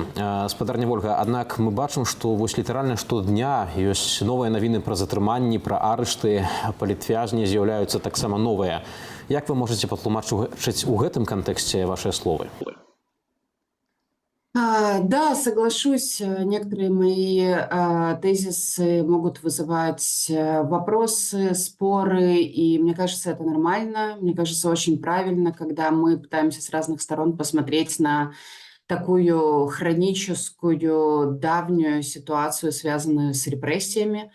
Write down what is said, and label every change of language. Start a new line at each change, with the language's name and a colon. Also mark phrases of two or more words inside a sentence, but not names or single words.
Belarusian: Гаспадарня Вольга, аднак мы бачым, што літаральна штодня ёсць новыя навіны пра затрыманні, пра арышты, палітвязні з'яўляюцца таксама новыя. Як вы можаце патлумачыць у гэтым кантэксце вашыя словы?
Russian: Да, соглашусь, некоторые мои тезисы могут вызывать вопросы, споры, и мне кажется, это нормально, мне кажется, очень правильно, когда мы пытаемся с разных сторон посмотреть на такую хроническую, давнюю ситуацию, связанную с репрессиями.